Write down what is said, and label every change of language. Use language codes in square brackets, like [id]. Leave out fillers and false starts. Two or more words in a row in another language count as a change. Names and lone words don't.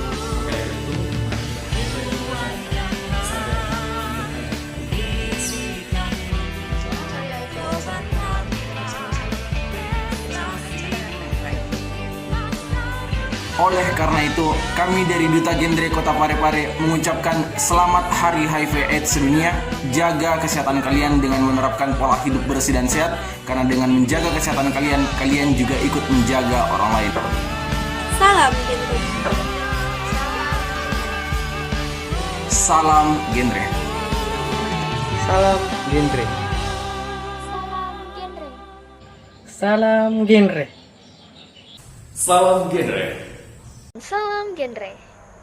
[id] Oleh karena itu, kami dari Duta Genre Kota Parepare mengucapkan selamat Hari HIV/AIDS sedunia. Jaga kesehatan kalian dengan menerapkan pola hidup bersih dan sehat, karena dengan menjaga kesehatan kalian, kalian juga ikut menjaga orang lain. Salam genre. Salam genre. Salam genre. Salam genre. Salam genre. Salam genre.